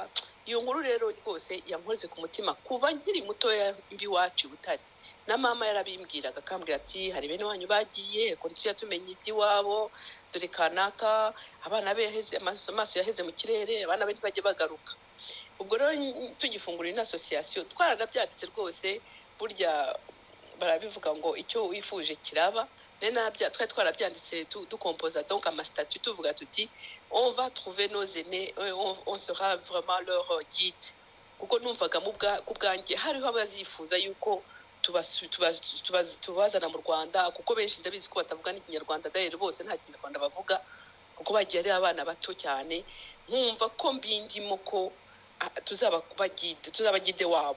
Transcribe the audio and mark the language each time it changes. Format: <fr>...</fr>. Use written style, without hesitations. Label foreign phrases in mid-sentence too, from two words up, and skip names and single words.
<rw>Iyo nkuru rero rwose yankoze ku mutima kuva nkiri mutoya mbi wacu Butare, na mama yarabimbwiraga akambwira ati hari bene wanyu bagiye ko ntujya tumenya iby'iwabo, dore kanaka abana be yaheze amaso yaheze mu kirere, abana be ntibajye bagaruka. Ubwo rero tugifungura ino association twaranabyanditse rwose, burya barabivuga ngo icyo wifuje kiraba. Twari twarabyanditse dukompoza donc amastatut tuvuga tuti</rw> <fr>on va trouver nos aînés, on sera vraiment leur guide.</fr> <rw>Kuko numvaga ku bwanjye hariho abazifuza yuko tubazana mu Rwanda, kuko benshi ndabizi ko batavuga n'ikinyarwanda, d'ailleurs bose nta kinyarwanda bavuga kuko bagiye ari abana bato cyane. Nkumva ko mbindimo ko tuzabagide wabo.</rw>